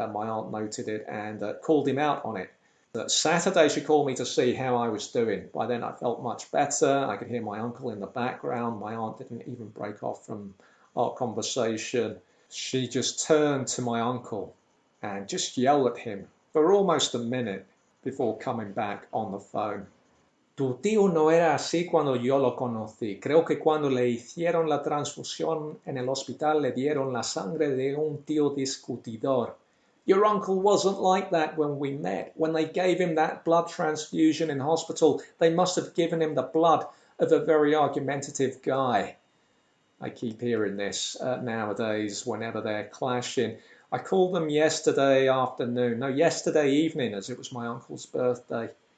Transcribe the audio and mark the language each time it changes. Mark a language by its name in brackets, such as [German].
[English] My aunt noted it and called him out on it. Saturday she called me to see how I was doing. By then I felt much better. I could hear my uncle in the background. My aunt didn't even break off from our conversation. She just turned to my uncle and just yelled at him for almost a minute before coming back on the phone. [Spanish] Tu tío no era así cuando yo lo conocí. Creo que cuando le hicieron la transfusión en el hospital le dieron la sangre de un tío discutidor. [English] Your uncle wasn't like that when we met. When they gave him that blood transfusion in hospital, they must have given him the blood of a very argumentative guy. I keep hearing this nowadays whenever they're clashing. I called them yesterday afternoon, no, yesterday evening, as it was my uncle's birthday.